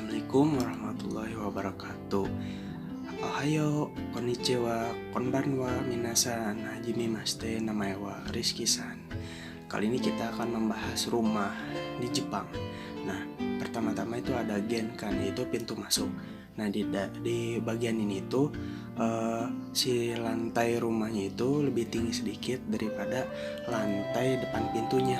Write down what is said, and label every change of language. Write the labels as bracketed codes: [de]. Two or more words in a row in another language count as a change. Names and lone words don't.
[ar] السلام عليكم ورحمة الله وبركاته. [ja] おはよう、こんにちは、こんばんは、みなさん、はじめまして、なまえは Rizkyさん. [id] Kali ini kita akan membahas rumah di Jepang. Nah, pertama-tama itu ada genkan, yaitu pintu masuk. Nah, di bagian ini tuh si lantai rumahnya itu lebih tinggi sedikit daripada lantai depan pintunya.